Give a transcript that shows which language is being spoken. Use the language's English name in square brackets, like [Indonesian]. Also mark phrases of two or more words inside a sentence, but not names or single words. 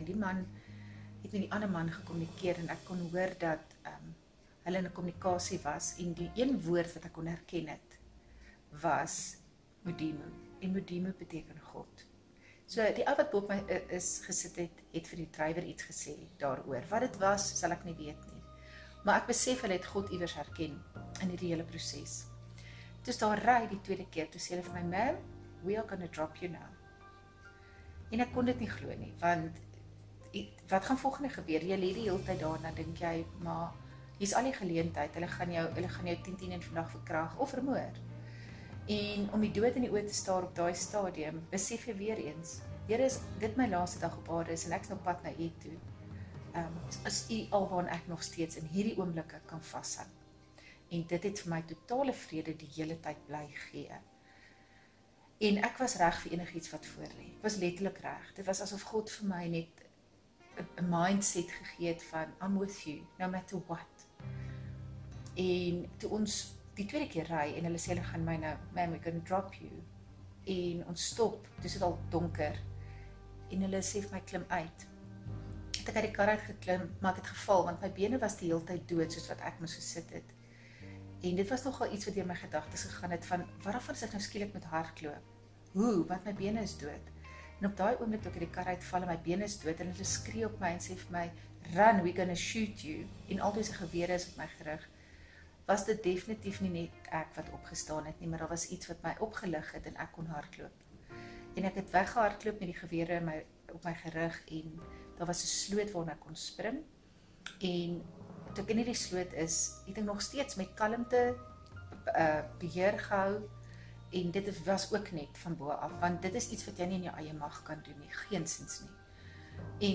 [Afrikaans] Die man het met die ander man gekommunikeer en ek kon hoor dat hulle in 'n kommunikasie was en die een woord wat ek kon herken het, was Mudimu. En Mudimu beteken God. So die ou wat bo op my gesit het vir die drywer iets gesê daaroor. Wat dit was, sal ek nie weet nie. Maar ek besef hulle het God iewers herken in hierdie hele proses. Toe daar ry die tweede keer, toe sê hulle vir my, [English] "Ma'am, we are going to drop you now." [Afrikaans] En ek kon dit nie glo nie, want wat gaan volgende gebeur? Jy lê die hele tyd daar en dan dink jy, maar hier's al die geleentheid, hulle gaan jou 10 en vandag verkrag of vermoor. En om die dood in die oë te staar op daai stadium, besef jy weer eens, Here, is dit my laaste dag op aarde is en ek's nou pad na U toe. Is U alwaar ek nog steeds in hierdie oomblikke kan vashou. En dit het vir my totale vrede die hele tyd bly gee. En ek was reg vir enigiets wat voor lê. Ek was letterlik reg. Dit was asof God vir my net 'n mindset gegee het van [English] I'm with you, no matter what. [Afrikaans] En toe ons die tweede keer ry en hulle sê hulle gaan my nou, [English] "Ma'am, we're going to drop you." [Afrikaans] En ons stop, dis dit al donker. En hulle sê vir my klim uit. Het ek uit die kar uit geklim, maar ek het geval want my bene was die hele tyd dood soos wat ek moes gesit het. En dit was nogal iets wat deur my gedagtes gegaan het van waarvan as ek nou skielik met hardloop? Hoe? Want my bene is dood. En op daai oomblik toe ek uit die kar uitval en my bene is dood en hulle skree op my en sê vir my, [English] "Run, we're going to shoot you." [Afrikaans] En al diese gewere is op my gerig. Was dit definitief nie net ek wat opgestaan het nie, maar daar was iets wat my opgelig het en ek kon hardloop. En ek het weggehardloop met die gewere op my gerig en daar was 'n sloot waarna ek kon spring. En toe ek in hierdie sloot is, het ek nog steeds met kalmte beheer gehou en dit was ook net van bo af, want dit is iets wat jy nie in jou eie mag kan doen nie, geensins nie.